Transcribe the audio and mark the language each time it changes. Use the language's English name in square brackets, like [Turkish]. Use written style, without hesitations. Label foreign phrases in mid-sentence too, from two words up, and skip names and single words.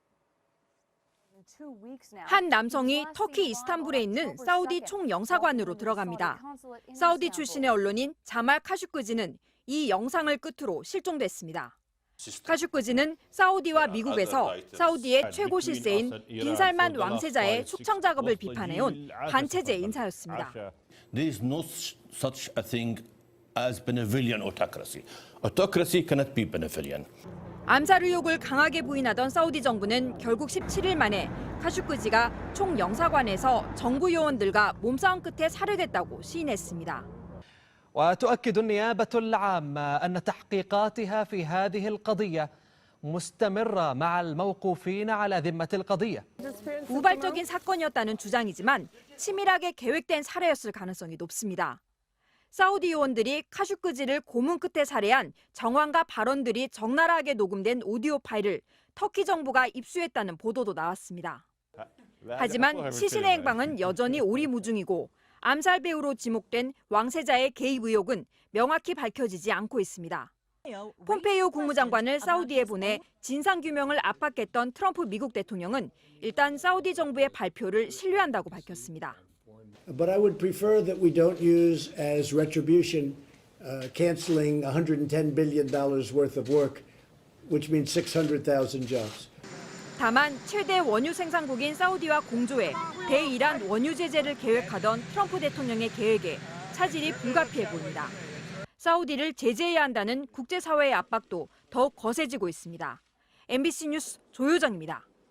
[Korean] 한 남성이 터키 이스탄불에 있는 사우디 총영사관으로 들어갑니다. 사우디 출신의 언론인 자말 카슈끄지는 이 영상을 끝으로 실종됐습니다. 카슈크지는 사우디와 미국에서 사우디의 최고 실세인 빈살만 왕세자의 숙청 작업을 비판해온 반체제 인사였습니다. [English] There is no such a thing as benevolent autocracy. Autocracy cannot be benevolent. [Korean] 암살 의혹을 강하게 부인하던 사우디 정부는 결국 17일 만에 카슈크지가 총영사관에서 정부 요원들과 몸싸움 끝에 살해됐다고 시인했습니다. [Arabic] وتؤكد النيابة العامة أن تحقيقاتها في هذه القضية مستمرة مع الموقوفين على ذمة القضية. [Korean] 우발적인 사건이었다는 주장이지만 치밀하게 계획된 살해였을 가능성이 높습니다. 사우디 요원들이 카슈크지를 고문 끝에 살해한 정황과 발언들이 적나라하게 녹음된 오디오 파일을 터키 정부가 입수했다는 보도도 나왔습니다. 하지만 시신의 행방은 여전히 오리무중이고 암살 배우로 지목된 왕세자의 개입 의혹은 명확히 밝혀지지 않고 있습니다. 폼페이오 국무장관을 사우디에 보내 진상규명을 압박했던 트럼프 미국 대통령은 일단 사우디 정부의 발표를 신뢰한다고 밝혔습니다. [English] But I would prefer that we don't use as retribution canceling $110 billion worth of work, which means 600,000 jobs. [Korean] 다만 최대 원유 생산국인 사우디와 공조해 대이란 원유 제재를 계획하던 트럼프 대통령의 계획에 차질이 불가피해 보입니다. 사우디를 제재해야 한다는 국제사회의 압박도 더욱 거세지고 있습니다. MBC 뉴스 조효정입니다.